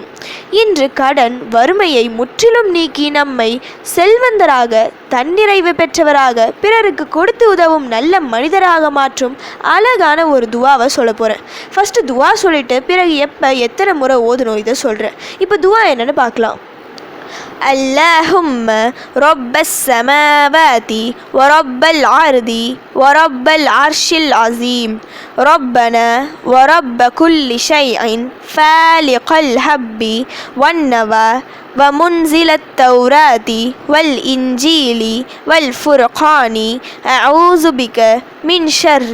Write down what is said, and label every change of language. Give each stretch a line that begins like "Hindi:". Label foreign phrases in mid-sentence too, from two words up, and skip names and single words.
Tamil: இன்று கடன், வறுமையை முற்றிலும் நீக்கி நம்மை செல்வந்தராக, தன்னிறைவு பெற்றவராக, பிறருக்கு கொடுத்து உதவும் நல்ல மனிதராக மாற்றும் அழகான ஒரு துவாவை சொல்ல போகிறேன். ஃபஸ்ட்டு துவா சொல்லிட்டு பிறகு எத்தனை முறை ஓதணும் இதை சொல்கிறேன். இப்போ துவா என்னன்னு பார்க்கலாம்.
Arabic: اللهم رب السماوات ورب الأرض ورب العرش العظيم ربنا ورب كل شيء فالق الحب والنوى ومنزل التوراة والإنجيل والفرقان أعوذ بك من شر